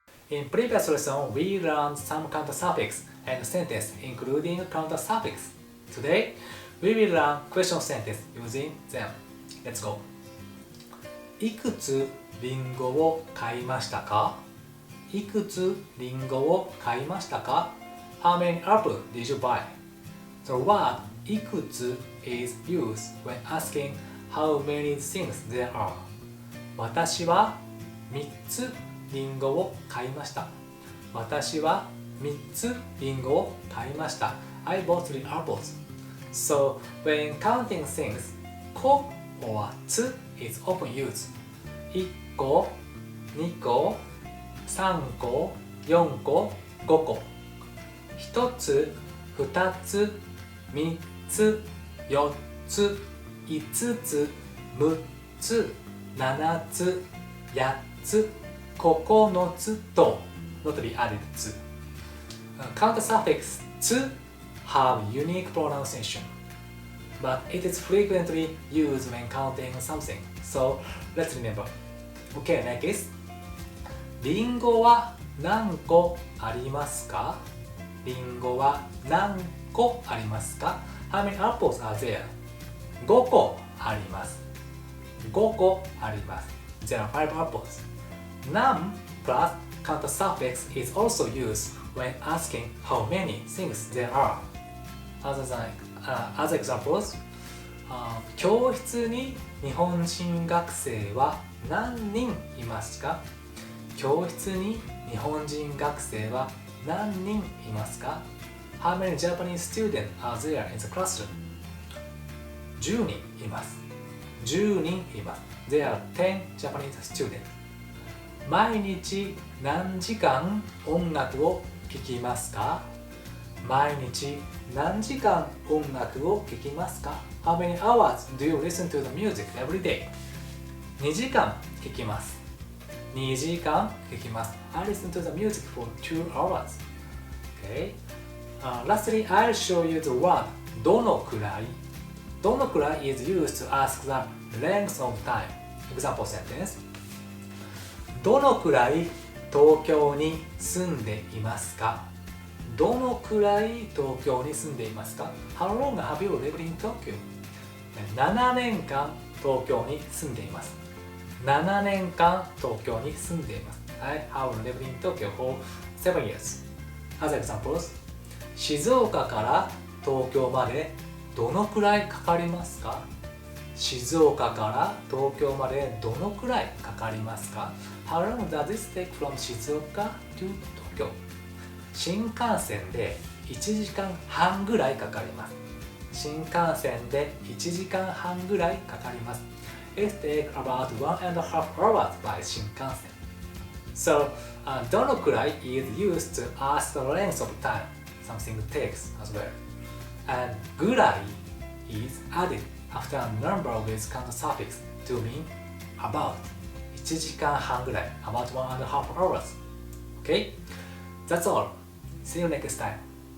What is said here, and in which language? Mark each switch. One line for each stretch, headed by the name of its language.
English: In previous lesson, we learned some counter suffix and sentence including counter suffix. Today, we will learn question sentence using them. Let's go.
Japanese: いくつリンゴを買いましたか？いくつリンゴを買いましたか？
English: How many apples did you buy? The word いくつ is used when asking how many things there are.
Japanese: 私は3つリンゴを買いました。私は3つリンゴを買いました。
English: I bought 3 apples. So, when counting things, 個 or つ is often used.
Japanese: 1個、2個、3個、4個、5個。 1つ、2つ、3つ、4つ、5つ、6つ、7つ、8つ、9つと
English: not to be added
Japanese: つ。
English: Counter suffix つ have unique pronunciation, but it is frequently used when counting something. So let's remember. Okay, next.
Japanese: リンゴは何個ありますか？リンゴは何個ありますか？
English: How many apples are there?
Japanese: 5個あります。5個あります。
English: There are 5 apples. 何 plus counter suffix is also used when asking how many things there are. Other examples,
Japanese: 教室に日本人学生は何人いますか？教室に日本人学生は何人いますか？
English: How many Japanese students are there in the classroom?
Japanese: 10人います。10人います。
English: There are 10 Japanese students.
Japanese: 毎日何時間音楽を聴きますか？毎日何時間音楽を聴きますか？
English: How many hours do you listen to the music every day?
Japanese: 2時間聴きます。2時間聴きます。
English: I listen to the music for 2 hours. Okay. Lastly, I'll show you the word どのくらい。 どのくらい is used to ask the length of time. Example sentence.
Japanese: どのくらい東京に住んでいますか？どのくらい東京に住んでいますか？
English: How long have you lived in Tokyo?
Japanese: 7年間東京に住んでいます。7年間東京に住んでいます。
English: I have lived in Tokyo for 7 years. Other examples.
Japanese: 静岡から東京までどのくらいかかりますか？静岡から東京までどのくらいかかりますか？
English: How long does this take from 静岡 to Tokyo?
Japanese: 新幹線で1時間半ぐらいかかります。新幹線で1時間半ぐらいかかります。
English: It takes about 1.5 hours by 新幹線。 So, どのくらい is used to ask the length of time something takes as well. And ぐらい is added after a number with counter suffix to mean about
Japanese: 1時間半ぐらい
English: about 1.5 hours. Okay? That's all. See you next time.